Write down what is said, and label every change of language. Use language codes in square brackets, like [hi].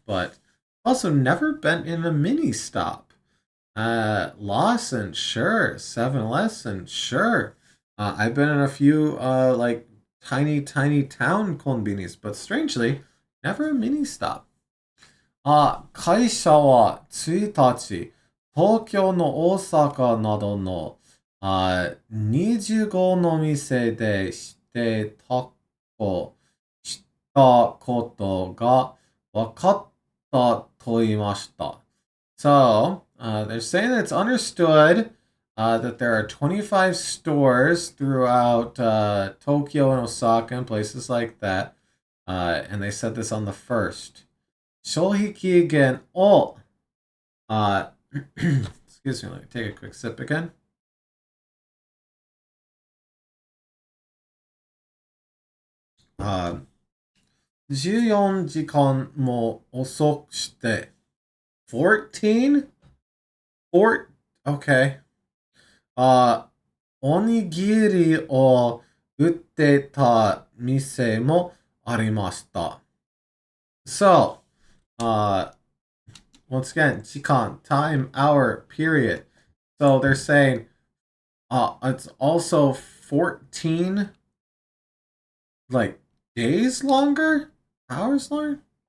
[en] But also never been in a mini stop. Lawson, sure. 7-Eleven, sure. I've been in a few like tiny town convenience, but strangely, never a mini stop. [ja] 会社は1日、東京の大阪などの25の店でしてたことが分かったと言いました。 [en] So, they're saying that it's understood that there are 25 stores throughout Tokyo and Osaka and places like that. And they said this on the 1st. [ja] 消費期限を [en] excuse me, let me take a quick sip again. [ja] 14時間も遅くして [en] 14? Okay. [ja] おにぎりを売ってた店もありました。 [en] So, once again, 時間, time, hour, period. So they're saying it's also 14 like days longer? Hours longer?